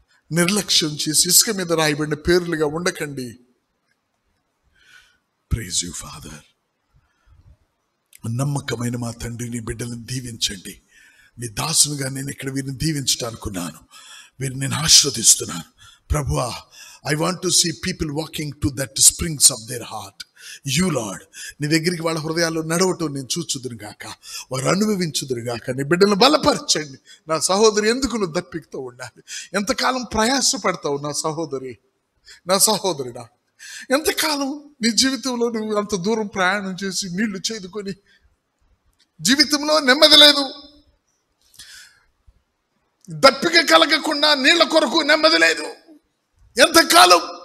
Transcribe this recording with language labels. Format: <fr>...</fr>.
<te>నిర్లక్ష్యం చేసి ఇసుక మీద రాయబడిన పేర్లుగా ఉండకండి.</te> <en>Praise you Father.</en> <te>నమ్మకమైన మా తండ్రి, నీ బిడ్డలను దీవించండి. నీ దాసునిగా నేను ఇక్కడ వీరిని దీవించటానుకున్నాను, వీరిని నేను ఆశీర్వదిస్తున్నాను. ప్రభువా,</te> <en>I want to see people walking to that springs of their heart. You Lord,</en> <te>నీ దగ్గరికి వాళ్ళ హృదయాల్లో నడవటం నేను చూచుదురు గాక, వారు అనుభవించుదురు గాక. నీ బిడ్డలను బలపరచండి. నా సహోదరి, ఎందుకు నువ్వు దప్పికతో ఉండాలి? ఎంతకాలం ప్రయాసపడతావు నా సహోదరి, నా సహోదరుడా? ఎంతకాలం నీ జీవితంలో నువ్వు అంత దూరం ప్రయాణం చేసి నీళ్లు చేదుకొని జీవితంలో నెమ్మది లేదు, దప్పిక కలగకుండా నీళ్ల కొరకు నెమ్మది లేదు. ఎంతకాలం?</te>